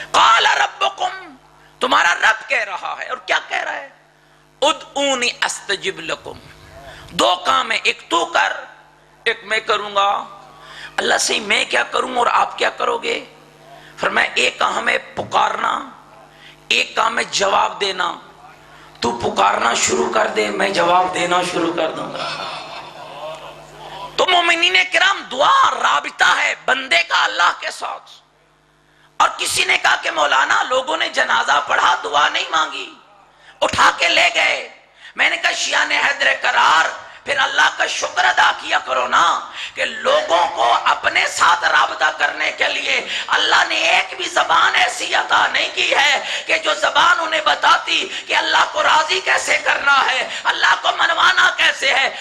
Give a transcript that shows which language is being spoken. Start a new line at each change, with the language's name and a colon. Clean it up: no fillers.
Arabic: قال ربکم،
Urdu: تمہارا رب کہہ رہا ہے، اور کیا کہہ رہا ہے؟
Arabic: ادعونی استجب لکم.
Urdu: 2 کام ہے، ایک تو کر ایک میں کروں گا. اللہ سے میں کیا کروں اور آپ کیا کرو گے؟ فرمایا ایک کام ہے پکارنا، ایک کام ہے جواب دینا. تو پکارنا شروع کر دے میں جواب دینا شروع کر دوں گا. تو مومنین کرام دعا رابطہ ہے بندے کا اللہ کے ساتھ. اور کسی نے کہا کہ مولانا لوگوں نے جنازہ پڑھا دعا نہیں مانگی اٹھا کے لے گئے. میں نے کہا شیعہ نے حیدر قرار پھر اللہ کا شکر ادا کیا کرو نا کہ لوگوں کو اپنے ساتھ رابطہ کرنے کے لیے اللہ نے ایک بھی زبان ایسی عطا نہیں کی ہے کہ جو زبان انہیں بتاتی کہ اللہ کو راضی کیسے کرنا ہے، اللہ کو منوانا کیسے ہے.